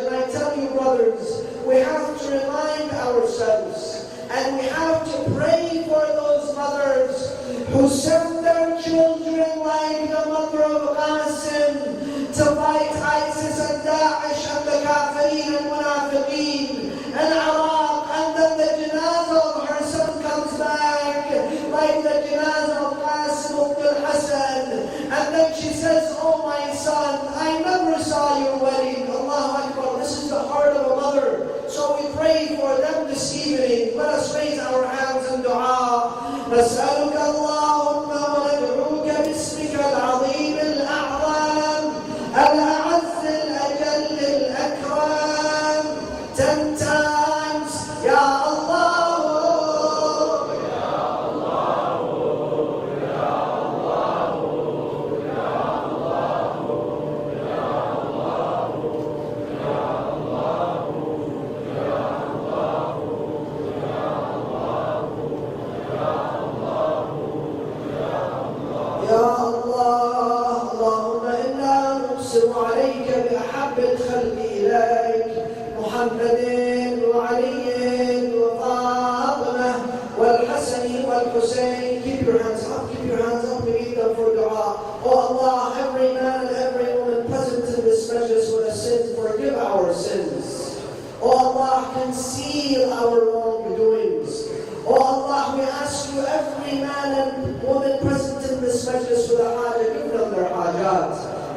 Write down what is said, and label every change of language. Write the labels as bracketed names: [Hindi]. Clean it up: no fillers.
[English] And I tell you, brothers, we have to remind ourselves and we have to pray for those mothers who send their children like the mother of Qasim to fight ISIS and Daesh and the Kafirin and Munafiqeen and Iraq, and then the janazah of her son comes back like the janazah of Qasim ibn Hassan, and then she says, "Oh my son, I never saw your wedding." Allahu Akbar. This is the heart of a mother. So we pray for them this evening. Let us raise our hands in dua. [Arabic] نسألك اللهم وندعوك باسمك العظيم الأعظم الأعز الأجل الأكرم [English] 10 times [Arabic] يا الله يا الله يا الله يا الله يا الله يا الله يا الله يا الله. اللهم إنا نقسم عليك بأحب الخلق إليك محمد وعلي وفاطمة والحسن والحسين. [English] Keep your hands up, keep your hands up. We need them for dua. Oh Allah, every man and every woman present in this majlis with a sin, forgive our sins. Oh Allah, conceal our wrongdoings. Oh Allah, we ask you, every man and woman present in this majlis with a haja, give them their hajat.